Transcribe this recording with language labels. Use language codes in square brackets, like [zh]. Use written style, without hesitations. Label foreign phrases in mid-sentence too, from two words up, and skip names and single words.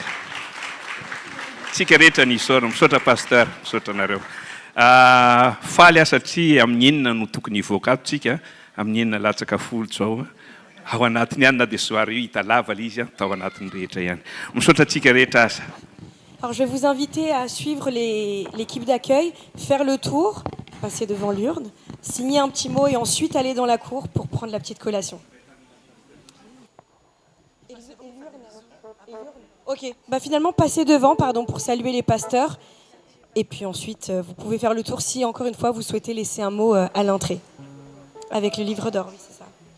[mg] Tsika rehetra ny isaorana, misaotra pasteur, misaotra anareo. Faly satria amin'ny enina no tokony hivoaka ato tsika, amin'ny enina latsaka folo zao ao anatiny ihany na dia soary io hita lava izy tao anatiny rehetra ihany. Misaotra tsika rehetra asa. [fr] Alors je vais vous inviter à suivre l'équipe d'accueil, faire le tour, passer devant l'urne, signer un petit mot et ensuite aller dans la cour pour prendre la petite collation. Ok, finalement passez devant pour saluer les pasteurs et puis ensuite vous pouvez faire le tour si encore une fois vous souhaitez laisser un mot à l'entrée avec le livre d'or, oui c'est ça.